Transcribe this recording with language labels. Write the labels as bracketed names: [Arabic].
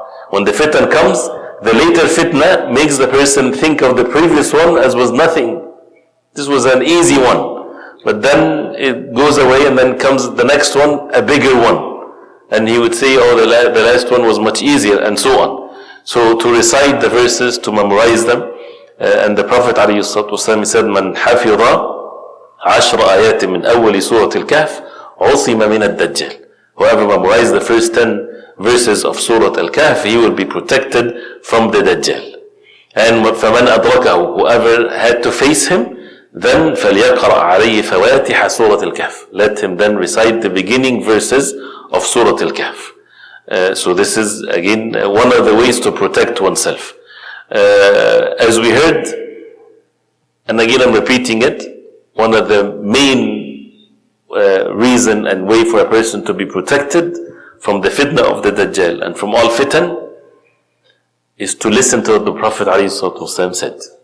[English] When the fitan comes, the later fitna makes the person think of the previous one as was nothing. This was an easy one. But then it goes away and then comes the next one, a bigger one. And he would say, oh, the last one was much easier, and so on. So to recite the verses, to memorize them. And the Prophet ﷺ said, [Arabic] من حفظ 10 آيات من أول سورة الكهف عصم من الدجال. [English] Whoever memorized the first 10 verses of Surah Al-Kahf, he will be protected from the Dajjal. And [Arabic] فَمَنْ أَدْرَكَهُ, [English] whoever had to face him, then [Arabic] فَلْيَقْرَأْ عَلَيْهِ فَوَاتِحَ سُورَةِ الْكَهْفِ. [English] Let him then recite the beginning verses of Surah Al-Kahf. So this is again one of the ways to protect oneself. As we heard, and again I'm repeating it, one of the main reason and way for a person to be protected from the fitna of the Dajjal and from all fitan is to listen to what the Prophet ﷺ said.